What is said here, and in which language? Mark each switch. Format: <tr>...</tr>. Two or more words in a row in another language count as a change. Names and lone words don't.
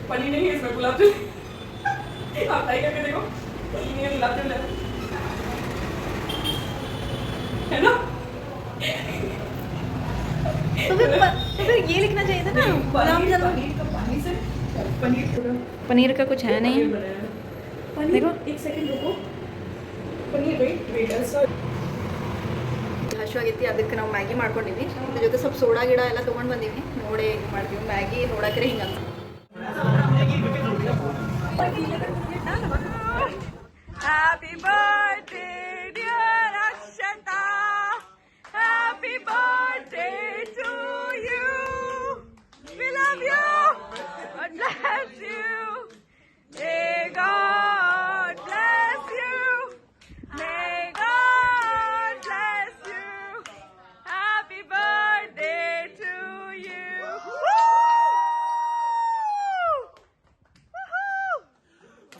<hi>पनीर नहीं है इसमें गुलाब जामुन आप ट्राई करके देखो पनीर नहीं है गुलाब जामुन है ना तो फिर ये लिखना चाहिए था ना गुलाब जामुन पनीर का कुछ है नहीं देखो एक सेकंड रुको पनीर</hi> <en>wait sir</en> <kn>ಹಶುವಾಗಿತ್ತು ಅದಕ್ಕೆ ನಾವು ಮ್ಯಾಗಿ ಮಾಡ್ಕೊಂಡಿದ್ವಿ ಅದ್ರ ಜೊತೆ ಸ್ವಲ್ಪ ಸೋಡಾ ಗಿಡ ಎಲ್ಲ ತೊಗೊಂಡು ಬಂದೀವಿ ನೋಡಿ ಹೆಂಗೆ ಮಾಡ್ತೀವಿ ಮ್ಯಾಗಿ ನೋಡಕ್ರೆ ಹಿಂಗೆ ಅಂತ</kn> <en>happy birthday dear Akshata happy birthday to you we love you God bless you may God bless you may God bless you happy birthday to you Woo!</en>